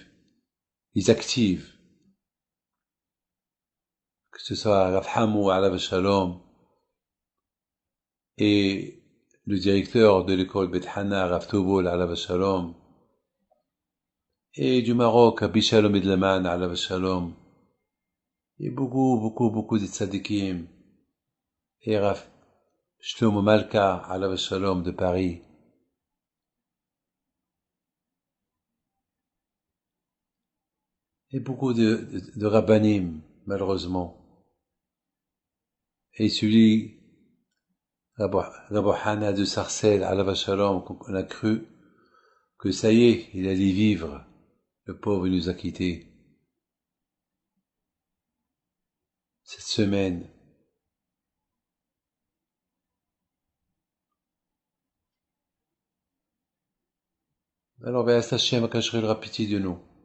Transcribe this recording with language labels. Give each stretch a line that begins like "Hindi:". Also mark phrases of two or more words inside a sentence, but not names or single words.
French: Ils activent. Que ce soit Rav Hamou,
Hebrew: עליו השלום,
French: et le directeur de l'école Bet Hana, Rav Tobol,
Hebrew: עליו השלום,
French: et du Maroc, Rabbi Shalom Idleman, alav shalom, et beaucoup de tzadikim, et Rav Shlomo Malka,
Hebrew: עליו השלום,
French: de Paris. Et beaucoup de rabbanim, malheureusement. Et celui, Rabbi Hana de Sarcelles,
Hebrew: עליו השלום,
French: qu'on a cru que ça y est, il allait vivre. Le pauvre, il nous a quittés. Cette semaine. Alors,
Hebrew: בעזרת השם,
French: Akashri aura pitié de nous.